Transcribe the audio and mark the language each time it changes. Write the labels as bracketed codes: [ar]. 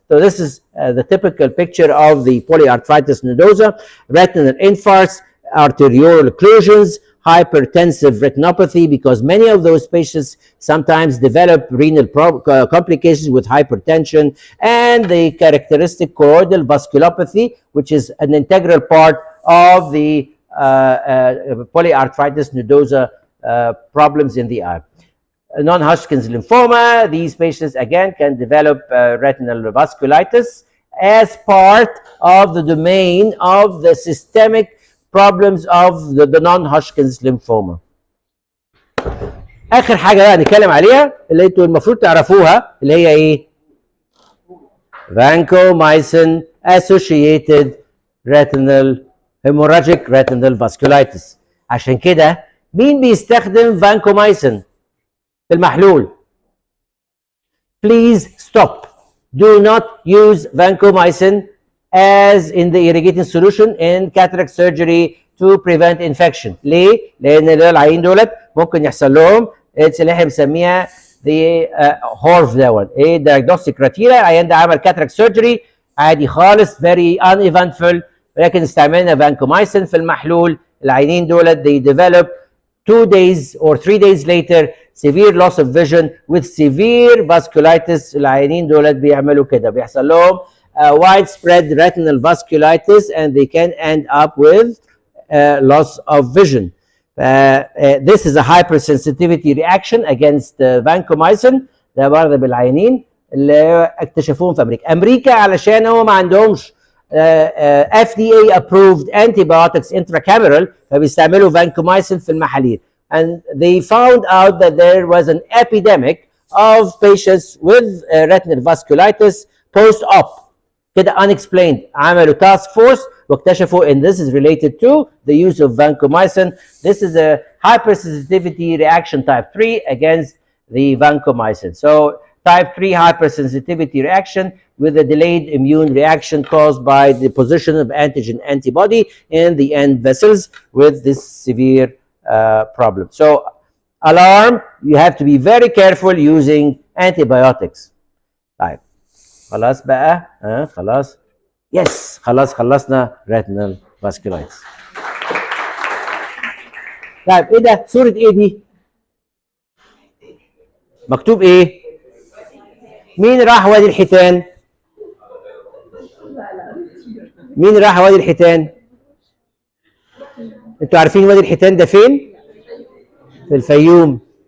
[en] So this is the typical picture of the polyarthritis nodosa: retinal infarcts, arterial occlusions, hypertensive retinopathy, because many of those patients sometimes develop renal complications with hypertension, and the characteristic choroidal vasculopathy, which is an integral part of the polyarthritis nodosa problems in the eye. Non-Hodgkin's lymphoma, these patients again can develop retinal vasculitis as part of the domain of the systemic problems of the non-Hodgkin's lymphoma. [ar] آخر حاجة بقى نتكلم عليها اللي انتوا المفروض تعرفوها اللي هي ايه؟ [en] vancomycin associated retinal hemorrhagic retinal vasculitis. [ar] عشان كده مين بيستخدم vancomycin في المحلول؟ [en] Please stop. Do not use vancomycin as in the irrigating solution in cataract surgery to prevent infection. [ar] ليه؟ لأن العيين دولت ممكن يحصل لهم اللي احنا بنسميها [en] the HORV [ar] دوت. ايه [en] diagnostic criteria؟ [ar] العيان ده عمل cataract surgery عادي خالص [en] very uneventful، [ar] ولكن استعملنا vancomycin في المحلول. العيانين دولت [en] they develop 2 days or 3 days later severe loss of vision with severe vasculitis. [ar] العيانين دولت بيعملوا كده، بيحصل لهم [en] widespread retinal vasculitis and they can end up with loss of vision. This is a hypersensitivity reaction against vancomycin. [ar] ده برضه بالعيانين اللي اكتشفوهم في امريكا علشان هو ما عندهمش [en] FDA approved antibiotics intracameral، [ar] فبيستعملوا vancomycin في المحاليل. [en] and they found out that there was an epidemic of patients with retinal vasculitis post-op كده unexplained. [ar] عملوا [en] task force [ar] واكتشفوا ان [en] this is related to the use of vancomycin. This is a hypersensitivity reaction type 3 against the vancomycin. So type 3 hypersensitivity reaction with a delayed immune reaction caused by the position of antigen antibody in the end vessels with this severe problem. So alarm, you have to be very careful using antibiotics. [ar] طيب خلاص بقى خلاص يس خلاص خلصنا retinal vasculitis. طيب ايه ده؟ صورة ايه دي؟ مكتوب ايه؟ مين راح وادي الحيتان؟ مين راح وادي الحيتان؟ انتوا عارفين وادي الحيتان ده فين؟ في الفيوم.